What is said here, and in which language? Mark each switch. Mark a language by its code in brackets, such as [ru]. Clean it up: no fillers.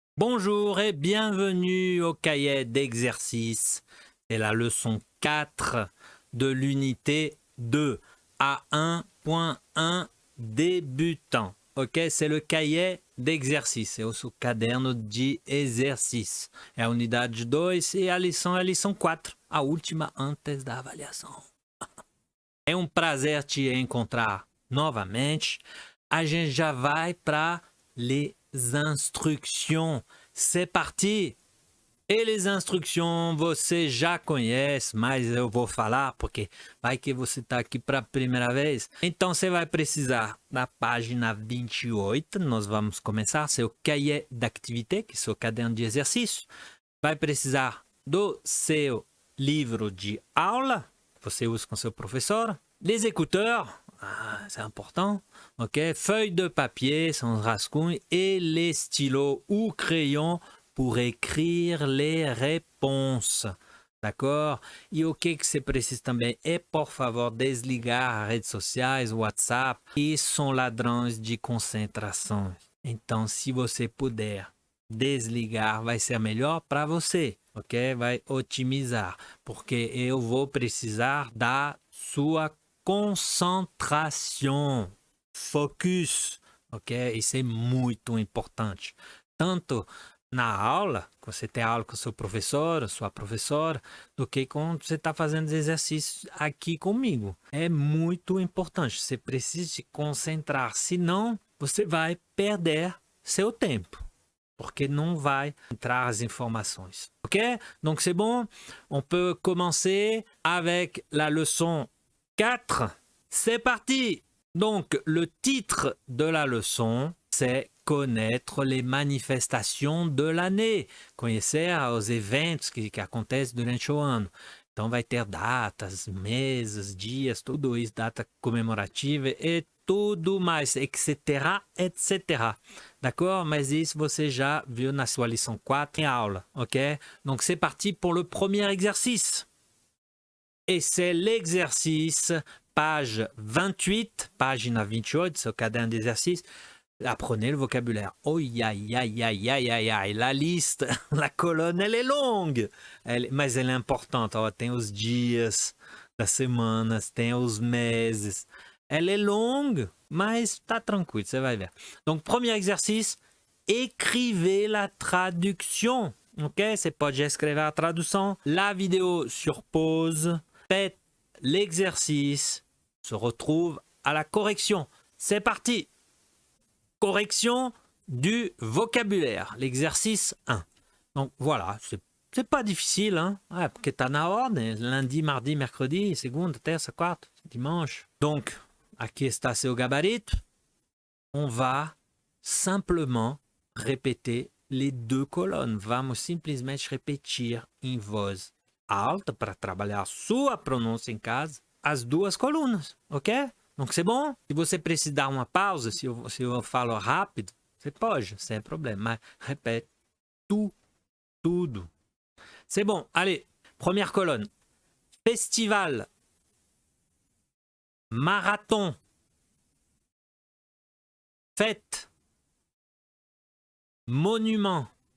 [fr] Bonjour et bienvenue au cahier d'exercice. C'est la leçon 4 de l'unité 2 à 1.1 débutant. Ok, c'est le cahier d'exercice. [pt] É o seu caderno de exercício. É a unidade 2 e a lição 4, a última antes da avaliação. É um prazer te encontrar novamente. A gente já vai para [fr] les instructions. C'est parti! [pt] E [fr] les instructions [pt] você já conhece, mas eu vou falar porque vai que você está aqui para a primeira vez. Então você vai precisar da página 28, nós vamos começar seu [fr] cahier d'activité, [pt] que é seu caderno de exercício. Vai precisar do seu livro de aula, você usa com seu professor. [fr] Les écouteurs, c'est important, ok? Feuilles de papier, sans rascunho, et les stylos ou crayons pour écrire les réponses. D'accord? [pt] E o que você precisa também é, por favor, desligar as redes sociais, o WhatsApp, que são ladrões de concentração. Então, se você puder desligar, vai ser melhor para você, ok? Vai otimizar, porque eu vou precisar da sua concentração, focus, ok? Isso é muito importante. Tanto na aula, quando você tem aula com o seu professor, sua professora, do que quando você está fazendo exercícios aqui comigo. É muito importante, você precisa se concentrar, senão você vai perder seu tempo, porque não vai entrar as informações. Ok? [fr] Donc c'est bon, on peut commencer avec la leçon 4. C'est parti! Donc le titre de la leçon, c'est connaître les manifestations de l'année, [pt] conhecer os eventos que acontecem durante o ano. Então vai ter datas, meses, dias, tudo isso, data comemorativa e tudo mais, etc, etc. [fr] D'accord? [pt] Mas isso você já viu na sua lição 4 em aula, ok? [fr] Donc c'est parti pour le premier exercice. Et c'est l'exercice, page 28, [pt] página 28, seu caderno [fr] d'exercice. Apprenez le vocabulaire. Oh, aïe, aïe, aïe, aïe, aïe, aïe. La liste, la colonne, elle est longue. [pt] Mas ela é importante. Ó, tem os dias das semanas, tem os meses. [fr] Elle est longue, [pt] mas tá tranquilo, você vai ver. [fr] Donc, premier exercice, écrivez la traduction. Ok? [pt] Você pode escrever a tradução. [fr] La vidéo sur pause. Faites l'exercice. Se retrouve à la correction. C'est parti! Correction du vocabulaire, l'exercice 1. Donc voilà, c'est pas difficile, hein? [pt] Ouais, porque tá na ordem, lundi, mardi, mercredi, segunda, terça, quarta, dimanche. Donc, aqui está seu gabarito. [fr] On va simplement répéter les deux colonnes. [pt] Vamos simplesmente repetir em voz alta para trabalhar sua pronúncia em casa, as duas colunas, ok? [fr] Donc c'est bon? [pt] Se você precisar dar uma pausa, se eu falo rápido, você pode, sem problema. Mas répète tudo. [fr] C'est bon. Allez, première colonne. Festival. Marathon. Fête. Monument.